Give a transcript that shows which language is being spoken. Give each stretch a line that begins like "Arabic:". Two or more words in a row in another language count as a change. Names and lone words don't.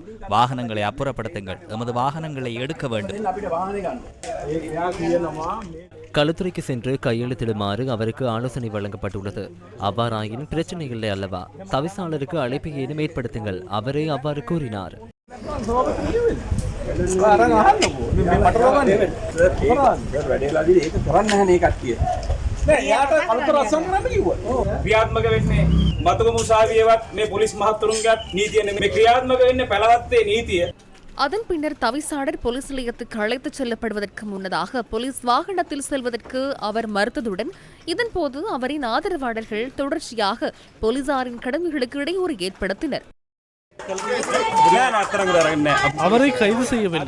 Tamil: வாகனங்களை அப்புறப்படுத்துங்கள். எமது வாகனங்களை எடுக்க வேண்டும். களுத்துறைக்கு சென்று கையெழுத்திடுமாறு அவருக்கு ஆலோசனை வழங்கப்பட்டுள்ளது. அவ்வாறாயின் பிரச்சனை இல்லை அல்லவா? தவிசாளருக்கு அழைப்பு ஏதும் ஏற்படுத்துங்கள். அவரே அவ்வாறு கூறினார்.
Sinhala: ක්‍රියාත්මක වෙන්නේ මතක මුසාවියවත් මේ පොලිස් මහත්තුරුන්ගේත් නීතිය නෙමෙයි ක්‍රියාත්මක වෙන්නේ පළවත්තේ නීතිය.
Tamil: அதன் பின்னர் தவிசாளர் போலீஸ் நிலையத்துக்கு அழைத்துச் செல்லப்படுவதற்கு முன்னதாக போலீஸ் வாகனத்தில் செல்வதற்கு அவர் மறுத்ததுடன் இதன்போது அவரின் ஆதரவாளர்கள் தொடர்ச்சியாக போலீசாரின் கடமைகளுக்கு இடையூறு ஏற்படுத்தினர். அவரை கைது செய்யவில்லை.